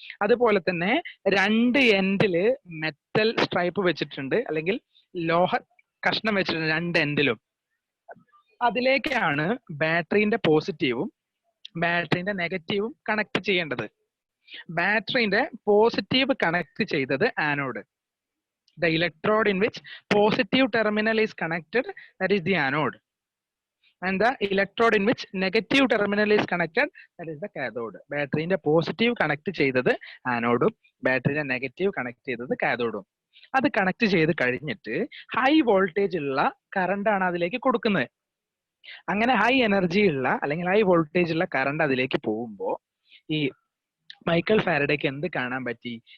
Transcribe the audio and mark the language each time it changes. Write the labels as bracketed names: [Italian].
[Malayalam] അതുപോലെ തന്നെ രണ്ട് എൻഡില് മെറ്റൽ സ്ട്രൈപ്പ് വെച്ചിട്ടുണ്ട്, അല്ലെങ്കിൽ ലോഹ കഷ്ണം വെച്ചിട്ടുണ്ട് രണ്ട് എൻഡിലും. അതിലേക്കാണ് ബാറ്ററിന്റെ പോസിറ്റീവും ബാറ്ററിന്റെ നെഗറ്റീവും കണക്ട് ചെയ്യേണ്ടത്. ബാറ്ററിന്റെ പോസിറ്റീവ് കണക്ട് ചെയ്തത് anode. [English] The electrode in which positive terminal is connected, that is the anode, and the electrode in which negative terminal is connected, that is the cathode. [Malayalam] ബാറ്ററിന്റെ positive connect ചെയ്തത് ആനോഡും ബാറ്ററിന്റെ negative connect ചെയ്തത് കാഥോഡും. അത് connect ചെയ്ത് കഴിഞ്ഞിട്ട് high voltage ഉള്ള current ആണ് അതിലേക്ക് കൊടുക്കുന്നത്. അങ്ങനെ ഹൈ എനർജി ഉള്ള അല്ലെങ്കിൽ ഹൈ വോൾട്ടേജ് ഉള്ള കറണ്ട് അതിലേക്ക് പോകുമ്പോൾ ഈ മൈക്കൽ ഫാരഡേക്ക് എന്ത് കാണാൻ പറ്റി?